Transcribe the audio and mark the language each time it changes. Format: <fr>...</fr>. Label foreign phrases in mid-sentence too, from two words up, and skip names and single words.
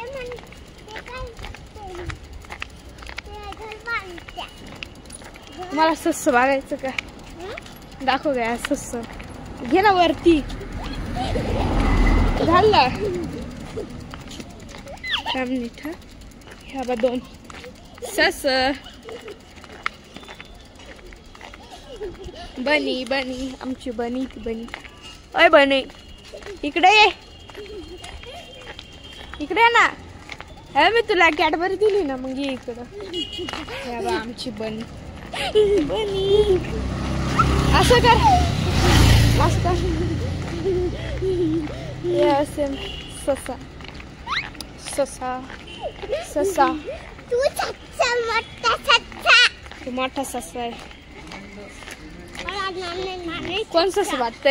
<mr>मला सस्स बघायचं का? दाखव गया सस्स. घे ना वरती. झालं ह्या बा दोन सस. बनी बनी आमची बनी ती बनी. ओय बनी इकडे ये, इकडे ना. हे मी तुला कॅडबरी दिली ना, मग ये इकडं. ह्या बा आमची बनी. बनी असं कर, असं कर. हे असेल ससा ससा ससा. तू मोठा ससा आहे. कोण सस वाटतंय?</mr>